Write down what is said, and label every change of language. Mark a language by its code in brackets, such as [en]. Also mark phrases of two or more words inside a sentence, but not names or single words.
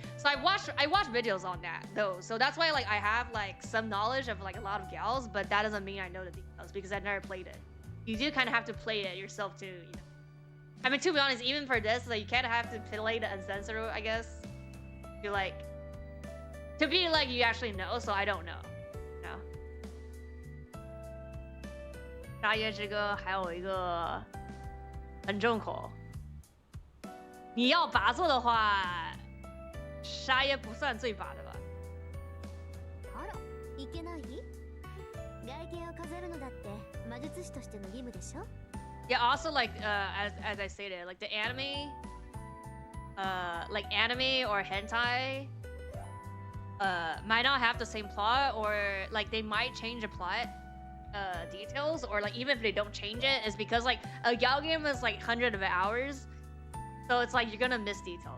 [en] So I watch videos on that though. So that's why like I have like some knowledge of like a lot of gals, but that doesn't mean I know the details because I've never played it. You do kind of have to play it yourself too, you know. I mean, to be honest, even for this, like you kind of have to play the uncensored, I guess. To be like you actually know, so I don't know. No. [zh] 大约这个还有一个很重口，你要拔做的话，沙耶不算最拔的吧？ [ja] あら、いけない？外見を飾るのだって魔術師としての義務でしょ？ [en] Yeah, also like as I stated, like the anime, like anime or hentai, might not have the same plot, or like they might change the plot details, or like even if they don't change it, it's because like a gal game is like hundreds of hours, so it's like you're gonna miss details.